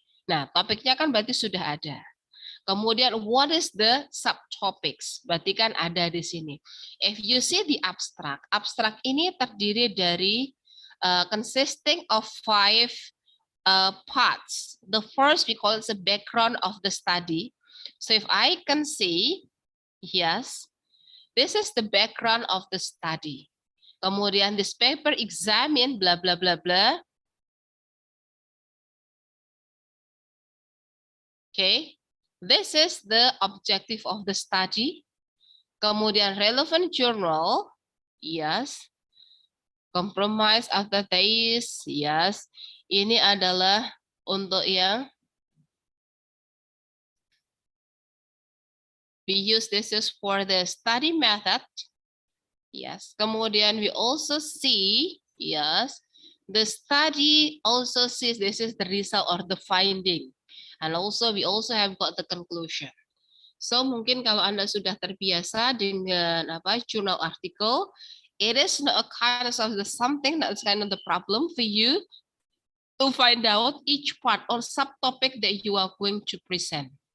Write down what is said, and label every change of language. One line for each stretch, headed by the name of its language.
Indonesian: Nah, topiknya kan berarti sudah ada.
English: Kemudian, what is the subtopics?
Indonesian: Berarti kan ada di sini.
English: If you see the abstract, abstract
Indonesian: ini terdiri dari
English: consisting of 5 parts. The first we call it the background of the study. So if I can see, yes, This is the background of the study. Kemudian this paper examine blah blah blah blah. Okay, this is the objective of the study. Kemudian relevant journal, yes. Compromise after this, yes.
Indonesian: Ini adalah untuk yang
English: we use this is for the study method. Yes. Kemudian we also see, yes, the study also sees this is the result or the finding. And also we also have got the conclusion. So
Indonesian: mungkin kalau Anda sudah terbiasa dengan
English: journal article, it is not a kind of the something that's kind of the problem for you to find out each part or subtopic that you are going to present.